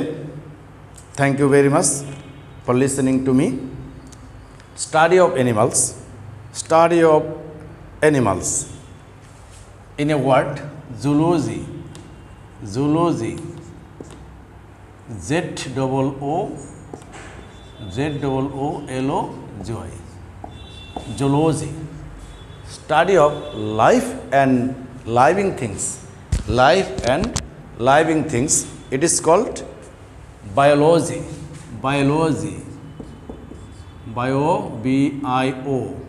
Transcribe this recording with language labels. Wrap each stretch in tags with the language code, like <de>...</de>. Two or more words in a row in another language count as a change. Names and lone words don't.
<en>Thank you very much for listening to me. Study of animals. Study of animals. In a word, zoology. Zoology. Z-O-O-L-O-G-Y. Zoology. Study of life and living things. Life and living things. It is called biology. Biology. Bio, B-I-O.</en>